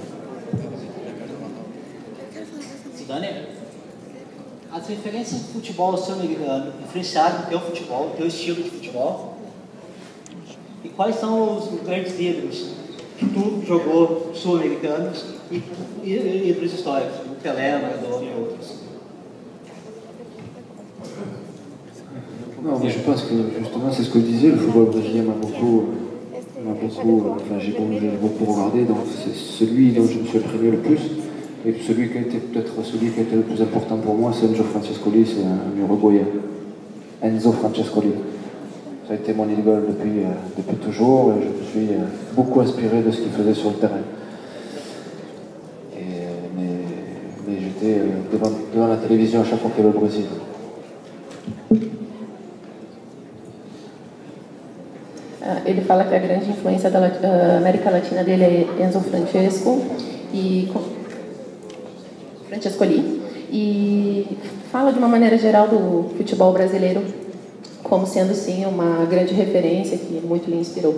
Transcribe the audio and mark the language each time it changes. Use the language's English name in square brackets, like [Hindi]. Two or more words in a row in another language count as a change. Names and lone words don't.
[Portuguese] Zidane, as referências do futebol sul-americano influenciaram o teu futebol, o teu estilo de futebol? E quais são os grandes líderes que tu jogou sul-americanos e livros históricos, como Pelé, Maradona e outros? [French] Non, mais je pense que justement c'est ce que je disais, le football brésilien j'ai beaucoup regardé, donc c'est celui dont je me suis imprégné le plus. Et celui qui a été peut-être celui qui a été le plus important pour moi, c'est Enzo Francescoli, c'est un Uruguayen. Enzo Francescoli. Ça a été mon idole depuis toujours et je me suis beaucoup inspiré de ce qu'il faisait sur le terrain. Mais j'étais devant la télévision à chaque fois qu'il y avait le Brésil. [Portuguese] Ele fala que a grande influência da América Latina dele é Enzo Francescoli, e fala de uma maneira geral do futebol brasileiro como sendo sim uma grande referência que muito lhe inspirou.